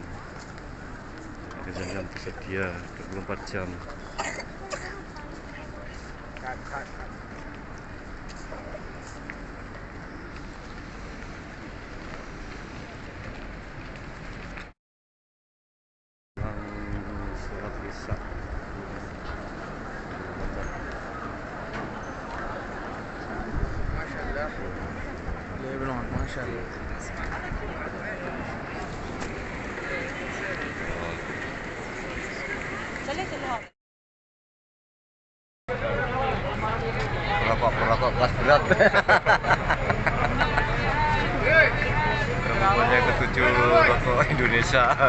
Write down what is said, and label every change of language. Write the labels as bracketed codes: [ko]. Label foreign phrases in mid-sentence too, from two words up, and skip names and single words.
[id] Air zam-zam tersedia 24 jam. Surat Isya. Maşallah. Lebron maşallah. Perokok kelas berat. Rokoknya ketujuh rokok Indonesia.